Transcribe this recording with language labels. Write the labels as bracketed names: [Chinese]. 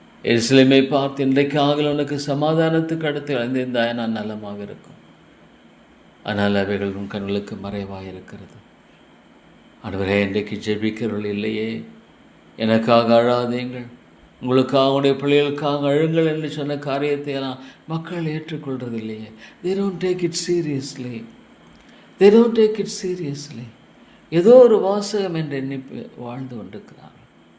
[Tamil] எருசலேமை பார்த்து இன்றைக்காக உனக்கு சமாதானத்துக்கு அடுத்து இழந்திருந்தாய் நான் நலமாக இருக்கும். ஆனால் அவைகள் உன் கண்களுக்கு மறைவாக இருக்கிறது. ஆண்டவரே, இன்றைக்கு ஜெபிக்கிறவர்கள் இல்லையே. எனக்காக அழாதீங்கள், உங்களுக்காக உடைய பிள்ளைகளுக்காக அழுங்கள் என்று சொன்ன காரியத்தை எல்லாம் மக்கள் ஏற்றுக்கொள்வது இல்லையே. [English] They don't take it seriously. They don't take it seriously. [Tamil] ஏதோ ஒரு வாசகம் என்று எண்ணி வாழ்ந்து கொண்டிருக்கிறார்கள்.